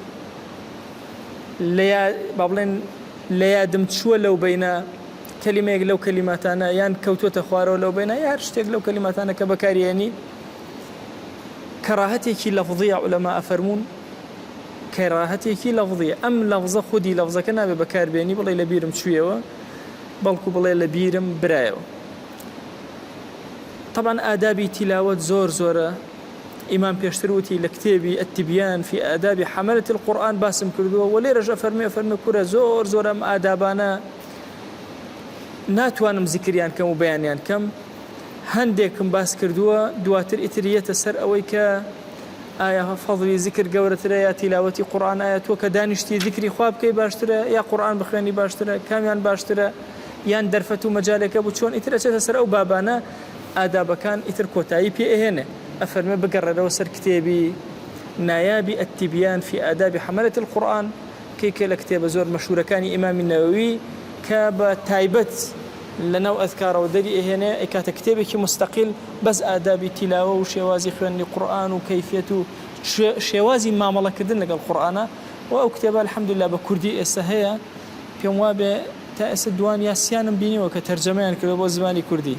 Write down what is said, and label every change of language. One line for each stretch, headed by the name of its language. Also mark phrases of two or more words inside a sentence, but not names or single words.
Central Kurdish: با بڵێن لە یادم چووە لەو بەینە کەلیمەیەک لەو کەلیماتانە یان کەوتوتە خوارەوە لەو بەینە یا هەر شتێک لەو کەلیماتانە کە بەکارهێنی، کەراهەتێکی لەفظیە عولەما ئەفەرموون، کەراهەتێکی لەفظیە، ئەم لەفزە خودی لەفزەکە نابێ بەکاربێنی بڵێ لە بیرم چوویەوە، بەڵکو بڵێ لە بیرم برایەوە. طبعا ئادابی تیلاوەت زۆر زۆرە، ئیمان پێشتر وتی لە کتێبی التبیان في آداب حملة القرآن باسم کردووە، و لێرەش ئەفەرمێ کورە زۆر زۆر ئەم ئادابانە ناتوانم زیکریان کەم و بەیانیان کەم، هەندێکم باس کردووە، دواتر ئیتریەتە سەر ئەوەی کە ئایا فەضلی زیکر گەورەترە یا تیلاوەتی قورآن، ئایا تۆ کە دانیشتی زیکری خوا بکەی باشترە یا قورآن بخوێنی باشترە، کامیان باشترە، یان دەرفەت و مەجالێکە بوو چۆن ئیترەچێتە سەر ئەو بابانە ئادابەکان ئیتر کۆتایی پێ ئەهێنێ. ئەفەرمێ بگەڕێرەوە سەر کتێبی نایابی التبیان في آداب حملة القرآن، کێکێ لە کتێبە زۆر مەشهورەکانی ئیمامی نەوەوی کە بە تایبەت لەناو ئەذکارەوە دەری ئەهێنێ، ئەکاتە کتێبێکی مستەقیل بەس ئادابی تیلاوە و شێوازی خوێندنی قورآن و کەیفیەت و شێوازی مامەڵەکردن لەگەڵ قورآنە، و ئەو کتێبە الحەمدولله بە کوردی ئێستا هەیە، پێم وابێ تا ئێستا دوان یاسیانم بینیوە کە تەرجەمەیان کردووە بۆ زمانی کوردی.